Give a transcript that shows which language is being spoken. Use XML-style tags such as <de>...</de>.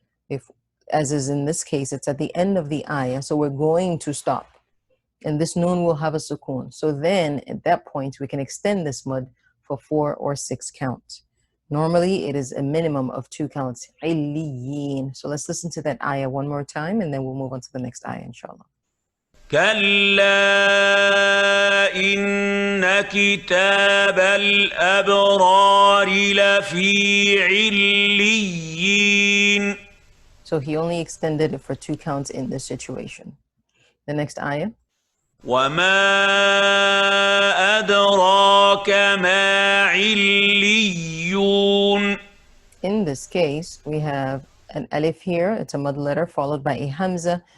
<en>If, as is in this case, it's at the end of the ayah, so we're going to stop. And this noon will have a sukoon. So then, at that point, we can extend this mud for 4 or 6 counts. Normally, it is a minimum of 2 counts. Illiyin. So let's listen to that ayah one more time, and then we'll move on to the next ayah, inshallah.</en> <ar>كلا إن كتاب الأبرار لفي عليين.</ar> <en>So he only extended it for 2 counts in this situation. The next ayah.</en> <ar>وما أدراك ما عليون.</ar> <en>In this case, we have an alif here, it's a mud letter, followed by a hamza.</en>